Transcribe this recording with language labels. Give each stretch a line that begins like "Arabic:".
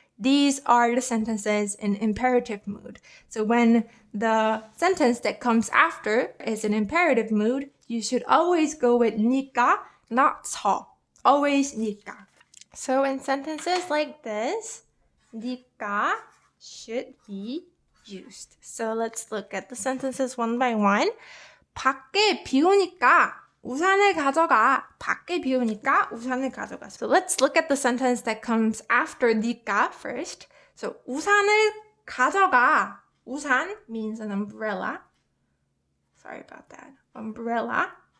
English: These are the sentences in imperative mood. So when the sentence that comes after is in imperative mood, you should always go with 니까, not 서. Always 니까. So in sentences like this, 니까 should be used. So let's look at the sentences one by one.
Korean: 밖에 비 오니까 우산을 가져가. 밖에 비 오니까 우산을 가져가.
English: So let's look at the sentence that comes after 니까 first. So
Korean: 우산을 가져가.
English: 우산 means an umbrella. Sorry about that. Umbrella.